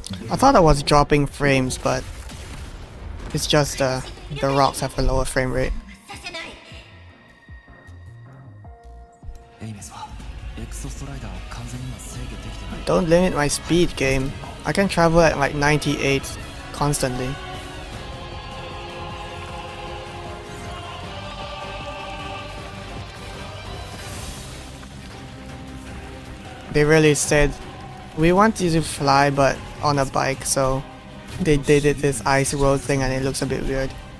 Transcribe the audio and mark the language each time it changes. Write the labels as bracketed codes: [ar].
[en] I thought I was dropping frames, but it's just the rocks have a lower frame rate. [ja] エイメスはエクソストライダーを完全には制御できてない [en] Don't limit my speed, game. I can travel at like 98 constantly. They really said, we want you to fly but on a bike, so they did this ice road thing and it looks a bit weird.